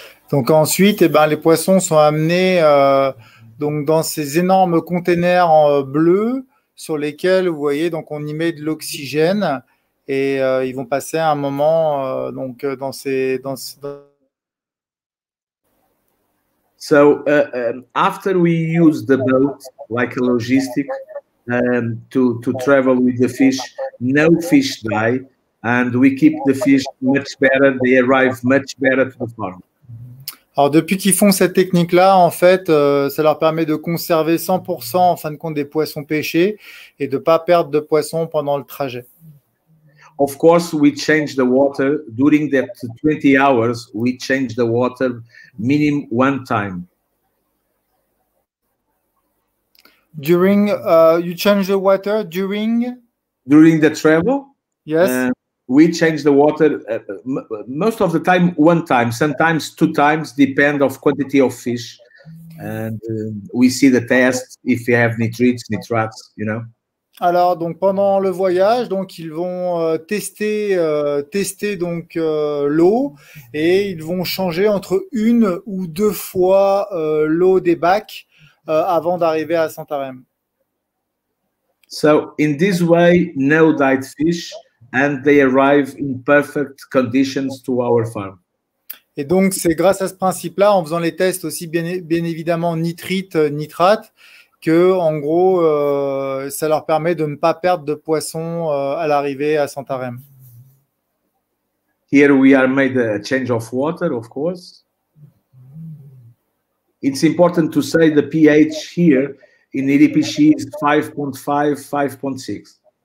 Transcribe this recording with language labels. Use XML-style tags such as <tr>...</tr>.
<fr>Donc ensuite, eh ben, les poissons sont amenés donc dans ces énormes containers bleus sur lesquels, vous voyez, donc on y met de l'oxygène et ils vont passer un moment donc dans ces</fr> <en>So after we use the boat like a logistic to travel with the fish, no fish die, and we keep the fish much better. They arrive much better to the farm.</en> <fr>Alors depuis qu'ils font cette technique-là, en fait, ça leur permet de conserver 100% en fin de compte des poissons pêchés et de ne pas perdre de poissons pendant le trajet.</fr> <en>Of course, we change the water during that 20 hours. We change the water minimum 1 time. During you change the water during the travel? Yes. We change the water most of the time 1 time, sometimes 2 times, depend of quantity of fish, and we see the test if you have nitrates, you know.</en> <fr>Alors, donc pendant le voyage, donc ils vont tester donc l'eau et ils vont changer entre une ou deux fois l'eau des bacs avant d'arriver à Santarém.</fr> <en>So in this way, no died fish, and they arrive in perfect conditions to our farm.</en> <fr>Et donc, c'est grâce à ce principe-là, en faisant les tests aussi bien évidemment nitrite, nitrate, que en gros, ça leur permet de ne pas perdre de poissons à l'arrivée à Santarém.</fr> <en>Here we are made a change of water, of course. It's important to say the pH here in Iripichi is 5.5, 5.6.</en>